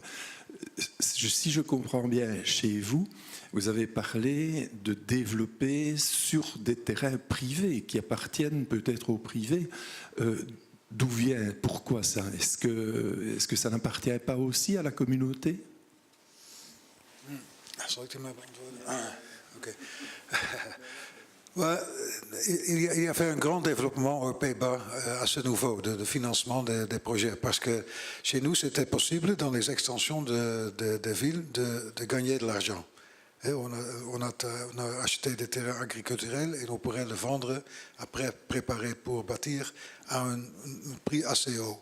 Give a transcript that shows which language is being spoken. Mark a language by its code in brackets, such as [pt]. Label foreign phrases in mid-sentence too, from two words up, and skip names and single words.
[fr] Si je comprends bien, chez vous, vous avez parlé de développer sur des terrains privés qui appartiennent peut-être au privé. D'où vient, pourquoi ça? Est-ce que ça n'appartient pas aussi à la communauté? [nl] Zal ik die maar beantwoorden? Oké. [fr] Il y avait un grand développement aux Pays-Bas à ce niveau de financement des projets, parce que chez nous, c'était possible dans les extensions des villes de gagner de l'argent. On a acheté des terrains agriculturels et on pourrait le vendre après préparer pour bâtir à un prix assez haut.